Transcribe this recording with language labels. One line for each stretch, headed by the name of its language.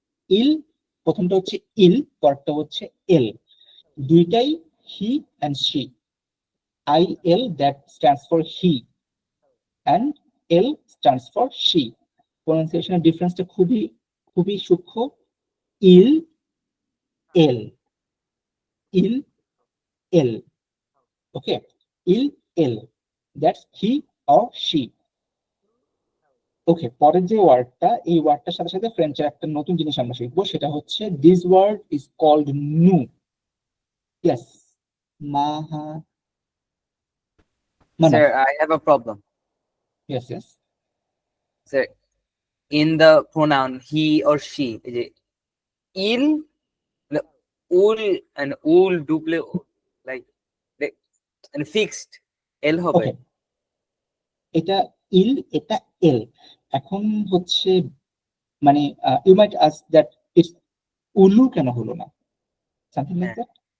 Bangla: ইল প্রথমটা হচ্ছে ইল, পরটা হচ্ছে এল, দুইটাই he and she.
English: IL that stands for he and L stands for she.
Bangla: প্রনাউন্সিয়েশনের ডিফারেন্সটা খুবই খুবই সূক্ষ্ম। ইল এল, ইল এল, ওকে, ইল এল,
English: That's he or she.
Bangla: ওকে, পরের যে ওয়ার্ডটা, এই ওয়ার্ডটার সাথে সাথে ফ্রেঞ্চের একটা নতুন জিনিস আমরা শিখবো, সেটা হচ্ছে
English: This word is called নু। Yes, Maha, Sir, I have a problem. Yes, yes. Sir, in the pronoun he or she, is it il, ul and ul double like and fixed l
Bangla: হবে? Okay. এটা ইল, এটা এল। এখন হচ্ছে মানে
English: you might ask that it's উলু
Bangla: কেন হলো না,
English: Something like that.